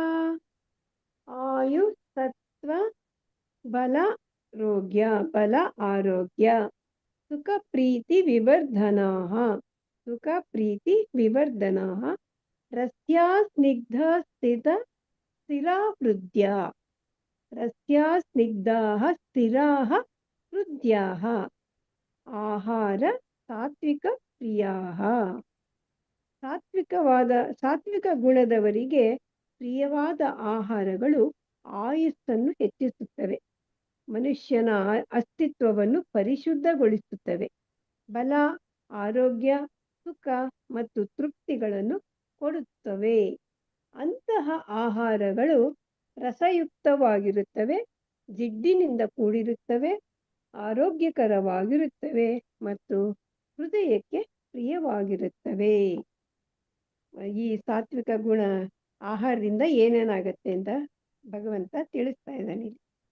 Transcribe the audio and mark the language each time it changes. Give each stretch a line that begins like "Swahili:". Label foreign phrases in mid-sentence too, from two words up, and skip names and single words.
Sanskrit: ಆಯುಸ್ತತ್ವ ಬಲ ರೋಗ್ಯ ಬಲ ಆರೋಗ್ಯ ಸುಖ ಪ್ರೀತಿ ವಿವರ್ಧನಾಃ ಸುಖ ಪ್ರೀತಿ ವಿವರ್ಧನಾಃ ರಸ್ಯಾ ಸ್ನಿಗ್ಧ ಸ್ಥಿರಾ ಹೃದ್ಯಾ ರಸ್ಯಾ ಸ್ನಿಗ್ಧಾಃ ಸ್ಥಿರಾಃ ಹೃದ್ಯಾಃ ಆಹಾರ ಸಾತ್ವಿಕ ಪ್ರಿಯಾಃ
Kannada: ಸಾತ್ವಿಕ ಗುಣದವರಿಗೆ ಪ್ರಿಯವಾದ ಆಹಾರಗಳು ಆಯುಸ್ಸನ್ನು ಹೆಚ್ಚಿಸುತ್ತವೆ ಮನುಷ್ಯನ ಅಸ್ತಿತ್ವವನ್ನು ಪರಿಶುದ್ಧಗೊಳಿಸುತ್ತವೆ ಬಲ ಆರೋಗ್ಯ ಸುಖ ಮತ್ತು ತೃಪ್ತಿಗಳನ್ನು ಕೊಡುತ್ತವೆ ಅಂತಹ ಆಹಾರಗಳು ರಸಯುಕ್ತವಾಗಿರುತ್ತವೆ ಜಿಡ್ಡಿನಿಂದ ಕೂಡಿರುತ್ತವೆ ಆರೋಗ್ಯಕರವಾಗಿರುತ್ತವೆ ಮತ್ತು ಹೃದಯಕ್ಕೆ ಪ್ರಿಯವಾಗಿರುತ್ತವೆ ಈ ಸಾತ್ವಿಕ ಗುಣ ಆಹಾರದಿಂದ ಏನೇನಾಗತ್ತೆ ಅಂತ ಭಗವಂತ ತಿಳಿಸ್ತಾ ಇದ್ದಾನೆ ಇಲ್ಲಿ